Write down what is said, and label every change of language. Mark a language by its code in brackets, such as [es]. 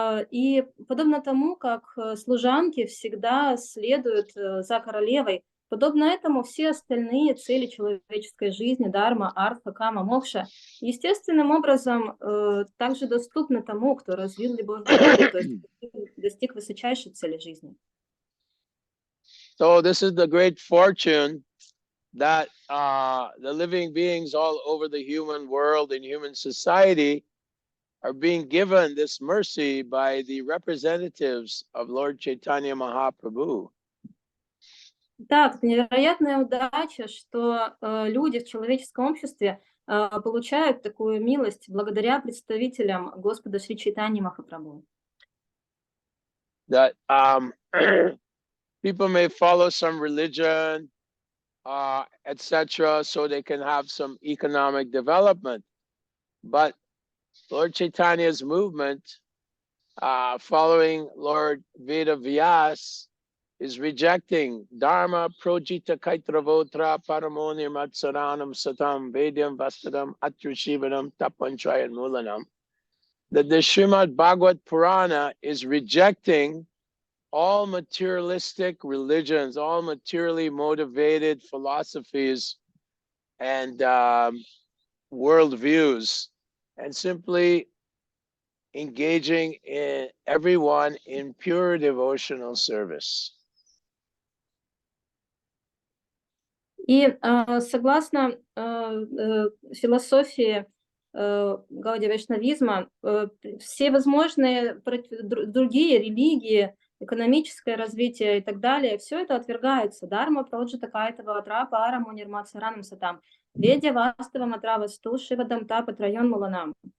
[ru] И подобно тому, как служанки всегда следуют за королевой, подобно этому все остальные цели человеческой жизни, дарма, артха, кама, мокша, естественным образом также доступны тому, кто развил любовь к Богу, то есть достиг высочайшей цели жизни. [en] So this is the great fortune that the living beings all over the human world and human society are being given this mercy by the representatives of Lord Chaitanya Mahaprabhu. [ru] Так, невероятная удача, что люди в человеческом обществе получают такую милость благодаря представителям Господа Шри Чайтаньи Махапрабху. [en] That people may follow some religion, etc., so they can have some economic development. But Lord Chaitanya's movement, following Lord Veda Vyas, is rejecting [sa] Dharma Projita Kaitravotra Paramonir Matsaranam Satam Vedyam Vastadam Atrushivanam Tapanchayan Mulanam. [en] That the Srimad Bhagavat Purana is rejecting all materialistic religions, all materially motivated philosophies and worldviews, and simply engaging everyone in pure devotional service. [ru] И согласно философии гаудия-вайшнавизма, все возможные другие религии, экономическое развитие и так далее, все это отвергается. [sa] Дарма, проджита, кайтава, атрапа, араму, нирматсаранам, сатам, ведя, ваставам, атрава, сту, шивадам, тапа, трайон, муланам.